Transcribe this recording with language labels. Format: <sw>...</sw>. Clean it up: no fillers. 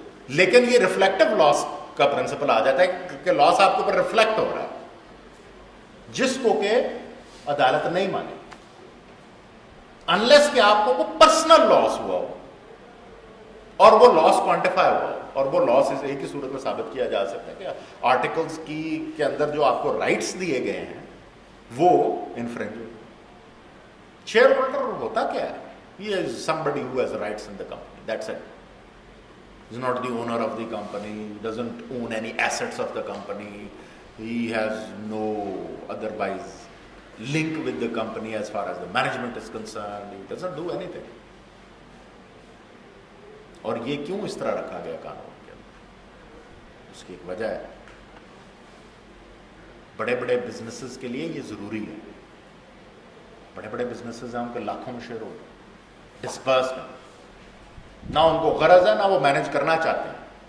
<ur>لیکن یہ ریفلیکٹو لاس کا پرنسپل آ جاتا ہے کہ لاس آپ کے اوپر ریفلیکٹ ہو رہا ہے، جس کو کہ عدالت نہیں مانے انلیس کہ آپ کو کوئی پرسنل لاس ہوا ہو اور وہ لاس کوانٹیفائی ہوا ہو. اور وہ لاس اس ایک ہی صورت میں ثابت کیا جا سکتا ہے کہ آرٹیکلس کے اندر جو آپ کو رائٹس دیے گئے ہیں وہ انفرنج ہو. شیئر ہولڈر ہوتا کیا ہے؟</ur> <en>He is somebody who has rights in the company. That's it. He's not the owner of the company. He doesn't own any assets of the company. He has no otherwise link with the company as far as the management is concerned. He doesn't do anything.</en> <ur>اور یہ کیوں اس طرح رکھا گیا قانون کے اندر؟ اس کی ایک وجہ ہے. بڑے بڑے بزنسز کے لیے یہ ضروری ہے. بڑے بڑے بزنسز ہیں، ان کے لاکھوں میں شیئر ہولڈر ڈسپرس میں، نہ ان کو غرض ہے نہ وہ مینج کرنا چاہتے ہیں.</ur>